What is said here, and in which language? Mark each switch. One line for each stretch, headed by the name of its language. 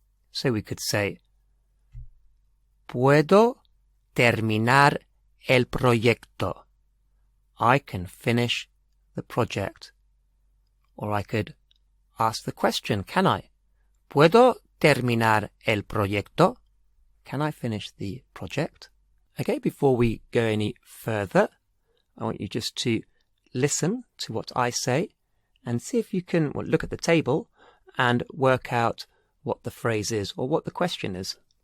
English: So we could say, puedo terminar el proyecto. I can finish the project. Or I could ask the question, can I?
Spanish: ¿Puedo terminar el proyecto?
English: Can I finish the project? Okay, before we go any further, I want you just to listen to what I say and see if you can look at the table and work out what the phrase is or what the question is.